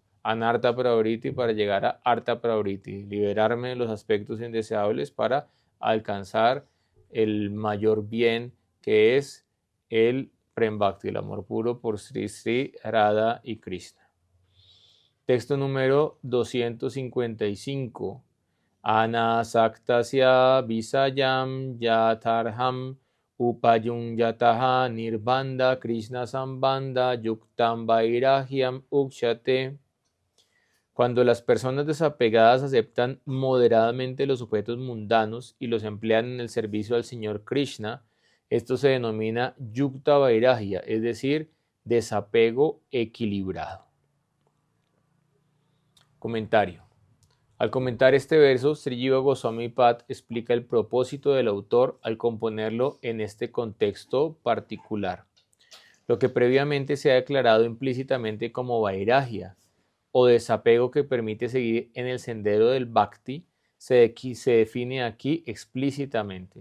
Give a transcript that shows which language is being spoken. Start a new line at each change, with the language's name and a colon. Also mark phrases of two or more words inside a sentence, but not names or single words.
Sanskrit: Anartha Pravriti
Spanish: para llegar a
Sanskrit: Artha Pravriti,
Spanish: liberarme de los aspectos indeseables para alcanzar el mayor bien, que es el
Sanskrit: Prem Bhakti,
Spanish: el amor puro por Sri Sri Radha y Krishna. Texto número 255.
Sanskrit: Anasaktasya visayam yatarham upayunyataha nirbanda Krishna sambanda yuktam vairahyam ukshate.
Spanish: Cuando las personas desapegadas aceptan moderadamente los objetos mundanos y los emplean en el servicio al Señor Krishna, esto se denomina
Sanskrit: yukta vairagya,
Spanish: es decir, desapego equilibrado. Comentario. Al comentar este verso, Sri Jiva Goswami Pada explica el propósito del autor al componerlo en este contexto particular. Lo que previamente se ha declarado implícitamente como
Sanskrit: vairagya,
Spanish: o desapego que permite seguir en el sendero del Bhakti, se define aquí explícitamente.